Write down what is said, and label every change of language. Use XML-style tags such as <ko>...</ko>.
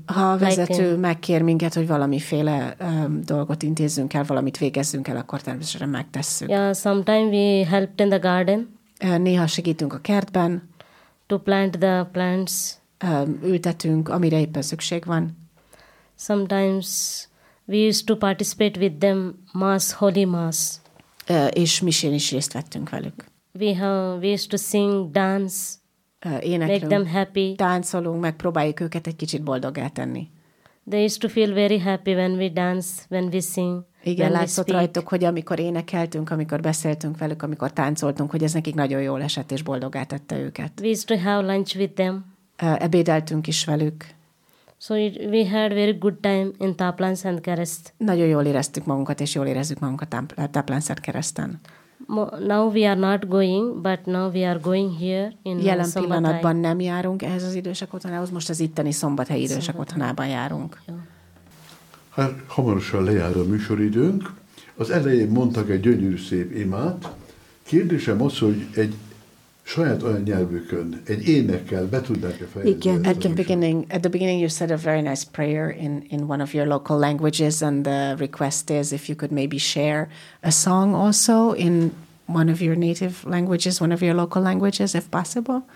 <hu>Ha a vezető like, megkér minket, hogy valamiféle dolgot intézzünk el, valamit végezzünk el, akkor természetesen megtesszük.</hu> <en>Yeah, sometimes we helped in the garden.</en> <hu>Néha segítünk a kertben.</hu> <en>To plant the plants.</en> <hu>Ültetünk, amire éppen szükség van.</hu> <en>Sometimes we used to participate with them mass, holy mass.</en> <hu>És misén is részt vettünk velük.</hu> <en>We used to sing, dance,</en> <hu>éneklünk,</hu> <en>make them happy.</en> <hu>Táncolunk, megpróbáljuk őket egy kicsit boldoggá tenni.</hu> <en>They used to feel very happy when we dance, when we sing.</en> <hu>Igen, látszott rajtuk, hogy amikor énekeltünk, amikor beszéltünk velük, amikor táncoltunk, hogy ez nekik nagyon jól esett és boldoggá tette őket.</hu> <en>We used to have lunch with them.</en> <hu>Ebédeltünk is velük.</hu> <en>So we had very good time in Tápláló Szentkereszt.</en> <hu>Nagyon jól éreztük magunkat, és jól érezzük magunkat a Tápláló Szentkereszten.</hu> <en>Now we are not going, but now we are going here in</en> <hu>jelen pillanatban nem járunk ehhez az idősek otthonához, most az itteni szombathelyi idősek otthonában járunk. Hát hamarosan lejár a műsoridőnk. Az elején mondtak egy gyönyörű szép imát. Kérdésem az, hogy egy saját olyan nyelvükön, egy énekkel be tudnák-e fejezni. Igen.</hu> <en>At the beginning you said a very nice prayer in one of your local languages and the request is if you could maybe share a song also in one of your native languages, one of your local languages if possible.</en>